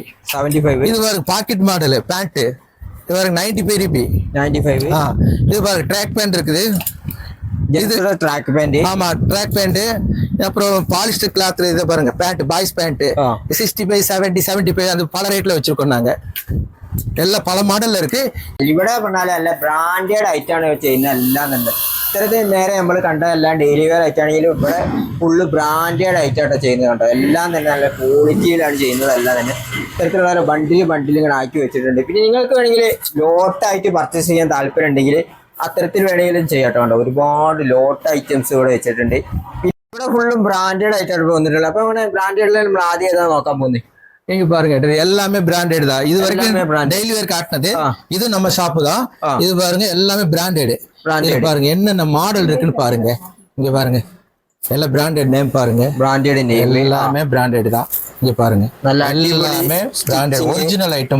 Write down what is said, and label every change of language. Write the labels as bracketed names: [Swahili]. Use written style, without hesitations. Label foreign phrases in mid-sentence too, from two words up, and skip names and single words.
[Tamil] இது பாருங்க [English] pocket model pant. [Tamil] இது பாருங்க 95 ரூபாய். இது பாருங்க [English] track pant [Tamil] இருக்குது. இது [English] track pant. [Tamil] ஆமா [English] track pant. [Tamil] அப்புறம் [English] polyester cloth. [Tamil] இது பாருங்க [English] pant boys pant [Tamil] 65, 70, 75 அந்த பல ரேட்ல வச்சிருக்கோம் நாங்க. [Malayalam] എല്ലാം പല മോഡലിലേക്ക് ഇവിടെ പറഞ്ഞാൽ നല്ല ബ്രാൻഡഡ് ഐറ്റാണ് ചെയ്യുന്നത് എല്ലാം തന്നെ. ഇത്തരത്തിൽ നേരെ നമ്മൾ കണ്ട എല്ലാം [English] daily wear [Malayalam] ഐറ്റാണെങ്കിലും ഇവിടെ ഫുള്ള് ബ്രാൻഡഡ് ഐറ്റായിട്ടാണ് ചെയ്യുന്നത് കണ്ടോ. എല്ലാം തന്നെ നല്ല ക്വാളിറ്റിയിലാണ് ചെയ്യുന്നത്. എല്ലാം തന്നെ ഇത്തരത്തിലുള്ള ബണ്ടിൽ ഇങ്ങനെ ആക്കി വെച്ചിട്ടുണ്ട്. പിന്നെ നിങ്ങൾക്ക് വേണമെങ്കിൽ ലോട്ടായിട്ട് പർച്ചേസ് ചെയ്യാൻ താല്പര്യം ഉണ്ടെങ്കിൽ അത്തരത്തിൽ വേണമെങ്കിലും ചെയ്യാട്ടോ. കണ്ടോ ഒരുപാട് [English] lot items [Malayalam] ഇവിടെ വെച്ചിട്ടുണ്ട്. ഇവിടെ ഫുള്ളും ബ്രാൻഡഡ് ആയിട്ടാണ് വന്നിട്ടുള്ളത്. അപ്പൊ അങ്ങനെ ബ്രാൻഡഡിൽ നമ്മൾ ആദ്യം ഏതാണ് നോക്കാൻ പോകുന്നത്? [Tamil] இங்க பாருங்க எல்லாமே பிராண்டட் தான். இது வரைக்கும் [English] daily wear [Tamil] காட்டினது இது நம்ம ஷாப்பு தான். இது பாருங்க எல்லாமே பிராண்டட். பாருங்க என்னென்ன மாடல் இருக்குன்னு பாருங்க. இங்க பாருங்க எல்லாம் [English] branded name [Tamil] பாருங்க. [English] branded name [Tamil] எல்லாமே பிராண்டட் தான். இங்க பாருங்க எல்லாமே [English] branded original item.